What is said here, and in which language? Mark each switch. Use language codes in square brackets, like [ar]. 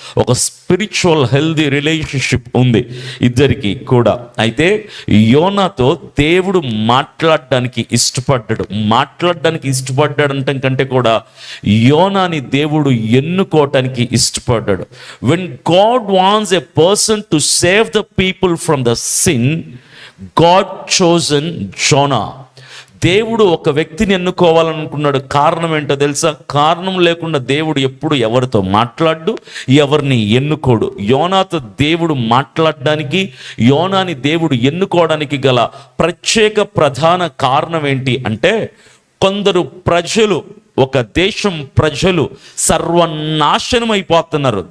[te] ఒక spiritual healthy relationship ఉంది ఇద్దరికి కూడా. అయితే యోనాతో దేవుడు మాట్లాడడానికి ఇష్టపడ్డాడంటే కంటే కూడా యోనాని దేవుడు ఎన్నుకోవటానికి ఇష్టపడ్డాడు. [en] when God wants a person to save the people from the sin, God chosen Jonah. [te] దేవుడు ఒక వ్యక్తిని ఎన్నుకోవాలనుకున్నాడు. కారణం ఏంటో తెలుసా? కారణం లేకుండా దేవుడు ఎప్పుడు ఎవరితో మాట్లాడు, ఎవరిని ఎన్నుకోడు. యోనాతో దేవుడు మాట్లాడడానికి, యోనాని దేవుడు ఎన్నుకోవడానికి గల ప్రత్యేక ప్రధాన కారణం ఏంటి అంటే కొందరు ప్రజలు, ఒక దేశం ప్రజలు సర్వనాశనం అయిపోతున్నారు.